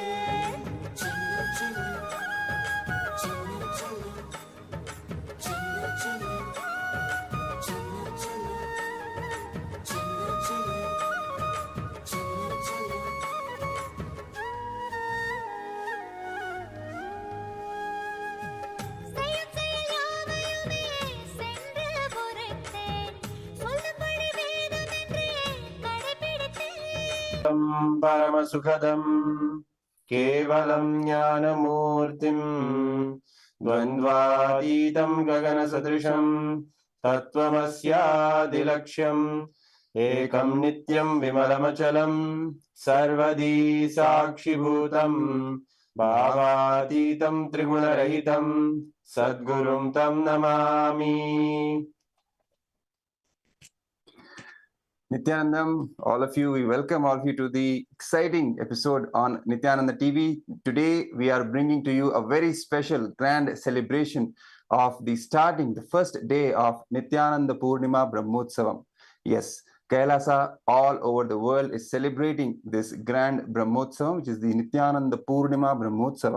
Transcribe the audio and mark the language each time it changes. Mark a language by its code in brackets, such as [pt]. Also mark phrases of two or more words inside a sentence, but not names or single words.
[ta] சின்ன சின்ன சின்ன சின்ன சின்ன சின்ன சின்ன சின்ன சின்ன சின்ன செய்யும் செயல் யாவையுமே சென்று உரைத்தேன், சொல்லும்படி வேதமென்றே கடைப்பிடித்தேன். [sa] परमसुखदं केवलं ज्ञानमूर्तिं द्वन्द्वातीतं गगनसदृशं तत्त्वमस्यादिलक्ष्यम् एकं नित्यं विमलमचलं सर्वदी साक्षिभूतं भावातीतं त्रिगुणरहितं सद्गुरुं तं नमामि. [en] Nithyanandam, all of you, we welcome all of you to the exciting episode on Nithyananda TV. Today, we are bringing to you a very special grand celebration of the starting, the first day of Nithyananda Purnima Brahmotsavam. Yes, Kailasa all over the world is celebrating this grand Brahmotsavam, which is the Nithyananda Purnima Brahmotsavam.